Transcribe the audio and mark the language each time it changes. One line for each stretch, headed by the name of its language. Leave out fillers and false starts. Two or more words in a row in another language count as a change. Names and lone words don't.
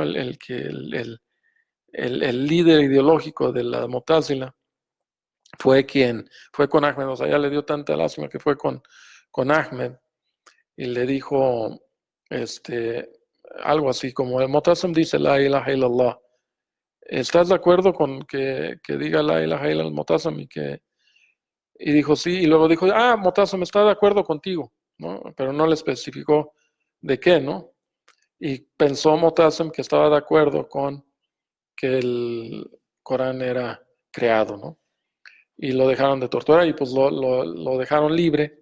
Spanish: El líder ideológico de la Mutazila, fue con Ahmed, o sea, ya le dio tanta lástima que fue con Ahmed y le dijo, algo así como, el Motasem dice
Arabic: لا إله إلا الله,
Spanish: ¿estás de acuerdo con que diga
Arabic: لا إله إلا الله
Spanish: Motasem? Y dijo sí, y luego dijo, Motasem está de acuerdo contigo, ¿no? Pero no le especificó de qué, ¿no? Y pensó Motasem que estaba de acuerdo con que el Corán era creado, ¿no? Y lo dejaron de torturar y pues lo dejaron libre.